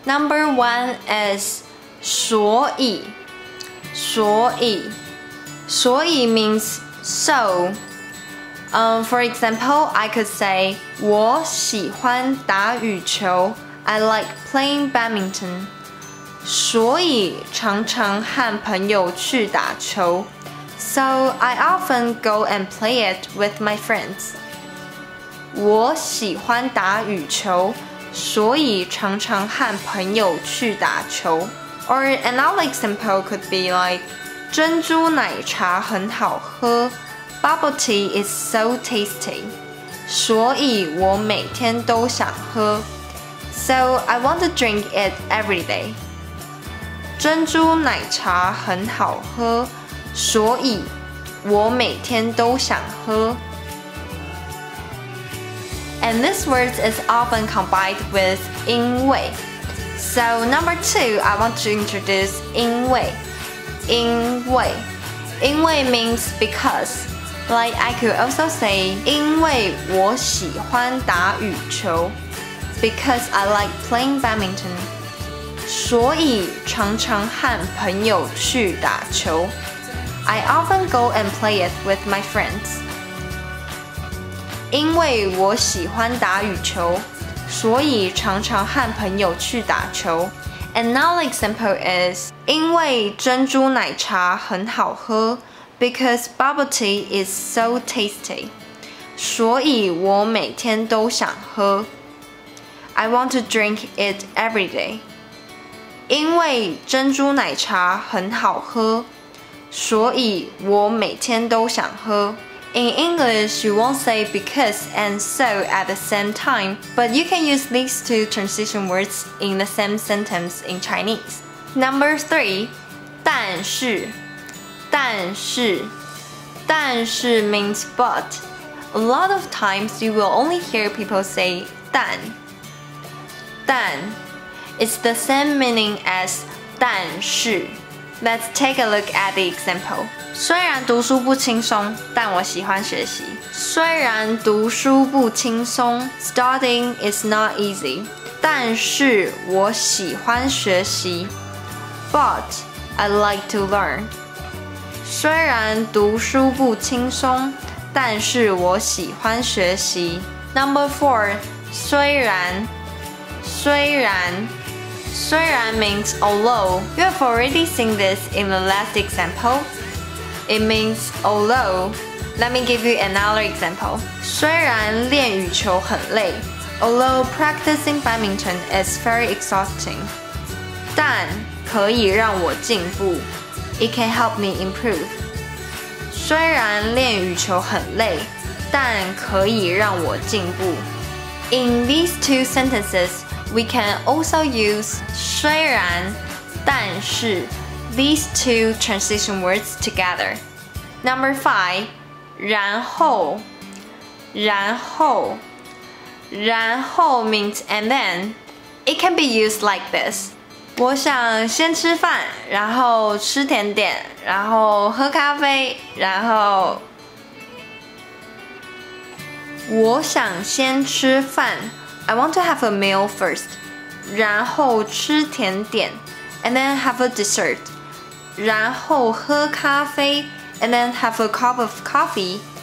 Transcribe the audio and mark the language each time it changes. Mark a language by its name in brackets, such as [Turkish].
[English] Number 1 is [Chinese] 所以. [English] 所以.所以 means so. For example, I could say [Chinese] 我喜欢打羽球. [English] I like playing badminton. [Chinese] 所以常常和朋友去打球. [English] So I often go and play it with my friends. [Chinese] 我喜欢打羽球，所以常常和朋友去打球. [English] Or another example could be like [Chinese] 珍珠奶茶很好喝. [English] Bubble tea is so tasty. [Chinese] 所以我每天都想喝. [English] So I want to drink it every day. [Chinese] 珍珠奶茶很好喝，所以我每天都想喝。 [English] And this word is often combined with 因为. So number 2, I want to introduce 因为.因为. 因为 means because. Like I could also say [Chinese] 因为我喜欢打羽球 [English] because I like playing badminton. [Chinese] 所以常常和朋友去打球. [English] I often go and play it with my friends. [Chinese] 因为我喜欢打羽球，所以常常和朋友去打球. [English] Another example is [Chinese] 因为珍珠奶茶很好喝 [English] because bubble tea is so tasty. [Chinese] 所以我每天都想喝. [English] I want to drink it every day. [Chinese] 因为珍珠奶茶很好喝，所以我每天都想喝. [English] In English, you won't say because and so at the same time, but you can use these 2 transition words in the same sentence in Chinese. Number 3, 但是.但是. 但是 means but. A lot of times you will only hear people say 但. [Chinese] 但. [English] It's the same meaning as 但是. Let's take a look at the example. [Chinese] 虽然读书不轻松，但我喜欢学习。虽然读书不轻松 ， [English] Studying is not easy. [Chinese] 但是我喜欢学习 ， [English] But I like to learn. [Chinese] 虽然读书不轻松，但是我喜欢学习。 [English] Number 4, 虽然。虽然。虽然 means although. You have already seen this in the last example. It means although. Let me give you another example. [Chinese] 虽然练羽球很累 [English] Although practicing badminton is very exhausting. [Chinese] 但可以让我进步 [English] It can help me improve. [Chinese] 虽然练羽球很累，但可以让我进步 [English] In these 2 sentences, we can also use 虽然, 但是 these 2 transition words together. Number 5, 然后.然后. 然后 means and then. It can be used like this. [Chinese] 我想先吃饭，然后吃甜点，然后喝咖啡，然后我想先吃饭 [English] I want to have a meal first. [Chinese] 然后吃甜点 [English] and then have a dessert. [Chinese] 然后喝咖啡 [English] and then have a cup of coffee.